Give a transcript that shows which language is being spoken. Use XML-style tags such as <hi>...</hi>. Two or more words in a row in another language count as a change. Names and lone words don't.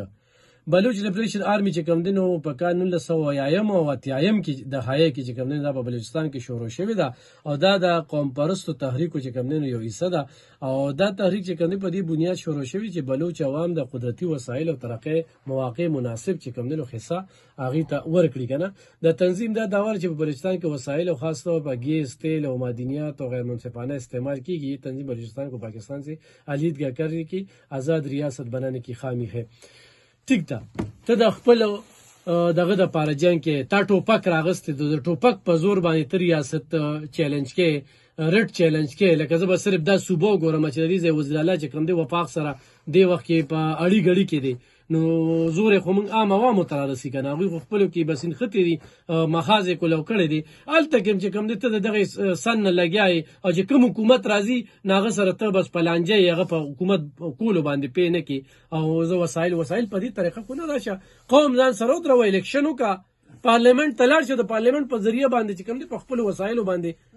<ps>بلوچ لیبریشن آرمی چې کوم دی نو په کال 1980 او 80 کې د هایې کې چې کوم دی دا په بلوچستان کې شروع شوې ده او دا د قوم پرستو تحریکو چې کوم دی نو یو حصه ده او دا تحریک چې کوم دی په دې بنیاد شروع شوی چې بلوچ عوام د قدرتي وسایل او ترقۍ مواقع مناسب چې کوم دی نو حصہ هغې ته ورکړي که نه. د تنظیم دا داور چې په بلوچستان کې وسایل او خاص طور په ګیس تیل او معدنیات او غیر منصفانه استعمال کیږي.</ps> <ur>تنظیم بلوچستان کو پاکستان سے علیحدگی کرنے کی آزاد ریاست بنانے کی خامی ہے.</ur> <ps>ٹھیک ده ته د خپل دغه د پاره جنګ کې تا ټوپک راغستې د ټوپک په زور باندې ته ریاست چیلنج کې رټ چیلنج کې لکه زه به صرف دا صوبه وګورم چې د دې ځای وزیر اعلی چې کوم دی وفاق سره دې وخت کې په اړي غړي کې دی نو زور خو موږ عام عوامو ته رارسي که نه هغوی خو خپلو کې بس نښتې دي مخازې کولو کړی دي هلته کې چې کوم دی ته د دغې سن نه لګیا یې او چې کوم حکومت راځي نو هغه سره ته بس په لانجه یې هغه په حکومت کولو باندې پې نه کړي او زه وسایل په دې طریقه خو نه راشه قوم ځان سره ودروه الیکشن وکړه پارلیمنټ ته لاړ شه د پارلیمنټ په ذریعه باندې چې کوم دی په خپلو وسایلو باندې</ps>